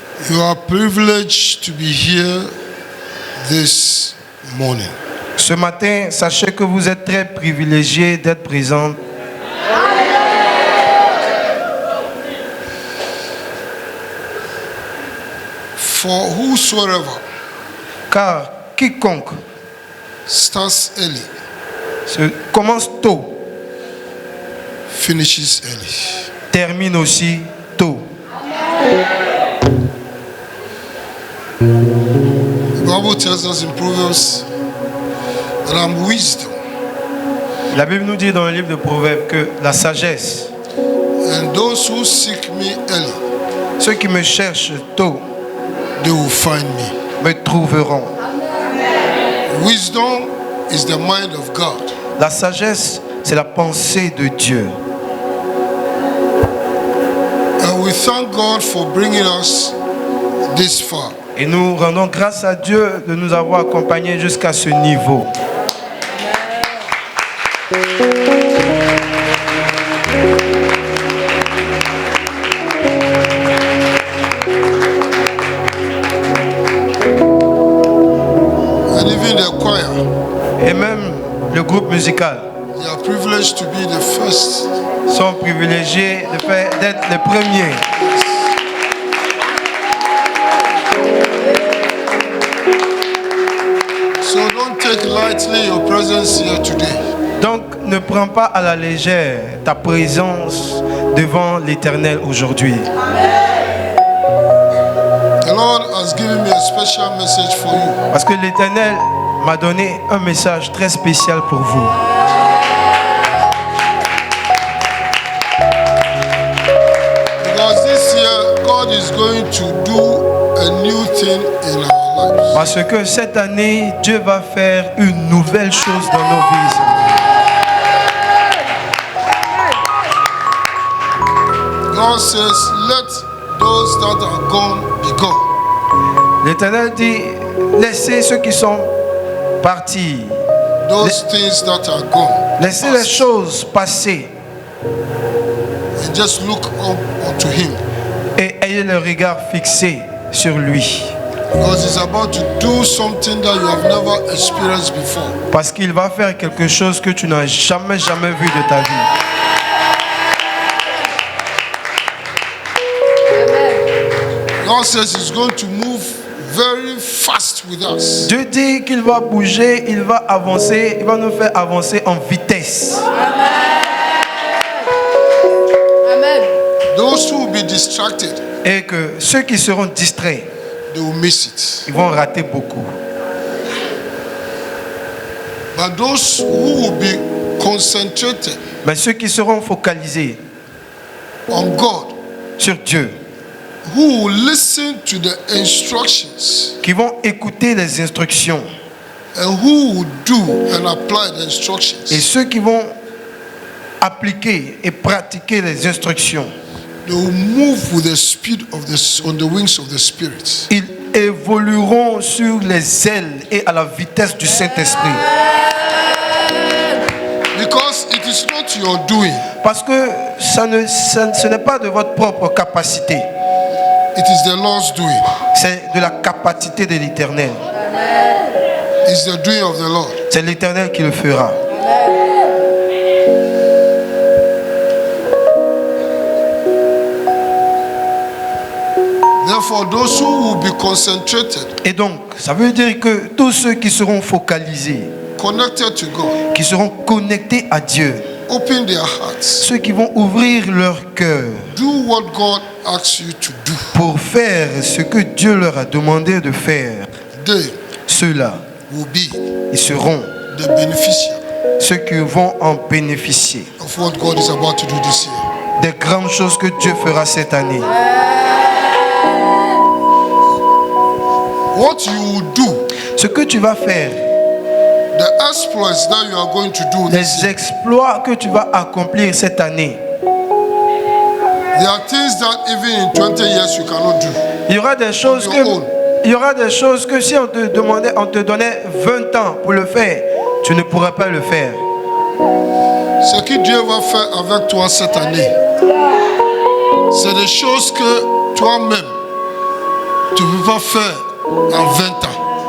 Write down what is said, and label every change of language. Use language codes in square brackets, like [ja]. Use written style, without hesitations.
[en] You are privileged to be here this morning. [fr] Ce matin, sachez que vous êtes très privilégiés d'être présents. [en] For whosoever [fr] Car quiconque [en] starts early [fr] commence tôt, [en] finishes early. [fr] termine aussi tôt. [en] The Bible tells us in Proverbs that I'm wisdom, [fr] La Bible nous dit dans le livre de Proverbes que la sagesse, [en] and those who seek me early, [fr] ceux qui me cherchent tôt, [en] they will find me. [fr] me trouveront. [en] Wisdom is the mind of God. [fr] La sagesse, c'est la pensée de Dieu. [en] And we thank God for bringing us this far. [fr] Et nous rendons grâce à Dieu de nous avoir accompagnés jusqu'à ce niveau. [en] And even the choir, [fr] Et même le groupe musical [en] they are privileged to be the first. [fr] sont privilégiés d'être les premiers. [en] So don't take lightly your presence here today. [fr] Donc ne prends pas à la légère ta présence devant l'Éternel aujourd'hui. [en] The Lord has given me a special message for you. [fr] Parce que l'Éternel m'a donné un message très spécial pour vous. [en] Because this year, God is going to do a new thing in our our lives. [fr] Parce que cette année, Dieu va faire une nouvelle chose dans nos vies. [en] God says, let those that are gone be gone. [fr] L'Éternel dit, laissez ceux qui sont partis. [en] Those things that are gone. [fr] Laissez les choses passer. [en] And just look up unto Him. [fr] Et ayez le regard fixé sur lui. [en] Because He's about to do something that you have never experienced before. [fr] Parce qu'il va faire quelque chose que tu n'as jamais vu de ta vie. [en] God says He's going to move very fast with us. [fr] Dieu dit qu'il va bouger, il va avancer, il va nous faire avancer en vitesse. [en] Those who will be distracted, [fr] Et que ceux qui seront distraits, [en] they will miss it. [fr] ils vont rater beaucoup. [en] But those who will be concentrated [fr] Mais ceux qui seront focalisés [en] on God, [fr] sur Dieu, [en] who will listen to the instructions, [fr] qui vont écouter les instructions, [en] and who will do and apply the [fr] et [en] instructions, [fr] ceux qui vont appliquer et pratiquer les instructions, [en] they will move with the speed of on the wings of the Spirit. [fr] ils évolueront sur les ailes et à la vitesse du Saint-Esprit. [en] Because it is not your doing, [fr] Parce que ce n'est pas de votre propre capacité, [en] it is the Lord's doing. [fr] c'est de la capacité de l'Éternel. [en] It's the doing of the Lord. [fr] C'est l'Éternel qui le fera. [en] Therefore, those who will be concentrated, [fr] Et donc, ça veut dire que tous ceux qui seront focalisés, [en] connected to God, [fr] qui seront connectés à Dieu, [en] open their hearts, [fr] ceux qui vont ouvrir leur cœur [en] do what God asks you to do. [fr] pour faire ce que Dieu leur a demandé de faire, [en] They [fr] ceux-là, [en] will be [fr] ils seront [en] the beneficiaries [fr] ceux qui vont en bénéficier [en] of what God is about to do this year. [fr] des grandes choses que Dieu fera cette année. [en] What you will do, [fr] Ce que tu vas faire, [en] the exploits that you are going to do this year, [fr] exploits que tu vas accomplir cette année, [en] there are things that even in 20 years you cannot do. [fr] il y aura des choses que si on te demandait, on te donnait 20 ans pour le faire, tu ne pourrais pas le faire. Ce que Dieu va faire avec toi cette année, c'est des choses que toi-même, tu ne peux pas faire en 20 ans.